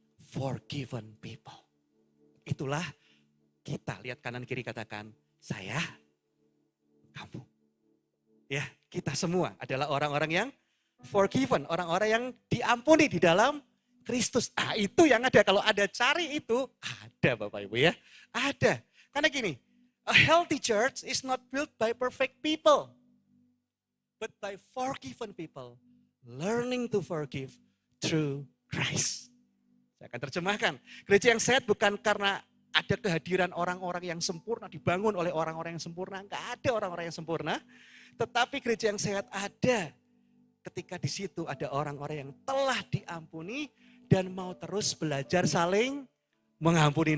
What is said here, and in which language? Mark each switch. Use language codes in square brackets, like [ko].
[en] Forgiven people. [id] Itulah kita, lihat kanan kiri katakan, saya, kamu. Ya, kita semua adalah orang-orang yang forgiven, orang-orang yang diampuni di dalam Kristus. Itu yang ada. Kalau ada cari itu, ada Bapak Ibu ya. Ada. Karena gini, [en] a healthy church is not built by perfect people, but by forgiven people, learning to forgive through Christ. [id] Saya akan terjemahkan. Gereja yang sehat bukan karena ada kehadiran orang-orang yang sempurna, dibangun oleh orang-orang yang sempurna. Enggak ada orang-orang yang sempurna. Tetapi gereja yang sehat ada ketika di situ ada orang-orang yang telah diampuni dan mau terus belajar saling mengampuni.